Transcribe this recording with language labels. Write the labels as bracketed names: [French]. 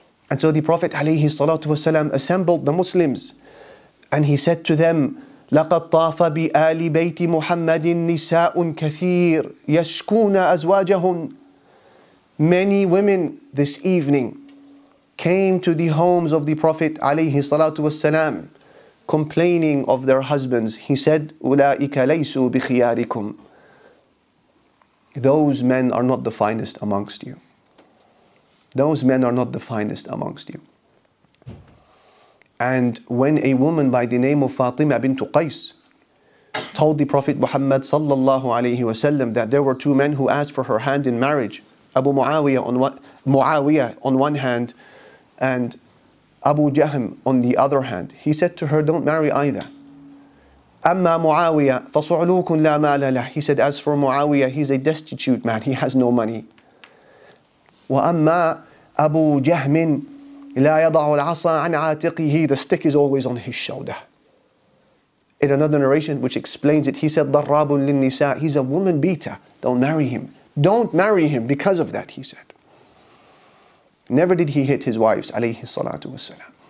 [English] And so the Prophet alayhi salatu wasalam assembled the Muslims and he said to them, [Arabic] لَقَدْ طَافَ بِآلِ بَيْتِ مُحَمَّدٍ نِسَاءٌ كَثِيرٌ يَشْكُونَ أَزْوَاجَهُنْ. [English] Many women this evening came to the homes of the Prophet alayhi salatu wasalam, complaining of their husbands. He said, [Arabic] أُولَٰئِكَ لَيْسُوا بِخِيَارِكُمْ. [English] Those men are not the finest amongst you. Those men are not the finest amongst you. And when a woman by the name of Fatima bint Qais told the Prophet Muhammad sallallahu alayhi wasallam that there were 2 men who asked for her hand in marriage, Muawiyah on one hand, and Abu Jahm on the other hand, he said to her, don't marry either. [Arabic] أما معاوية فصعلوك لا مال له. [English] He said, as for Muawiyah, he's a destitute man, he has no money. [Arabic] وأما أبو جهم لا يضع العصا عن عاتقه. [English] The stick is always on his shoulder. In another narration which explains it, he said, [Arabic] ضراب للنساء. [English] He's a woman beater. Don't marry him. Don't marry him because of that, he said. Never did he hit his wives, alayhi salatu wasalam.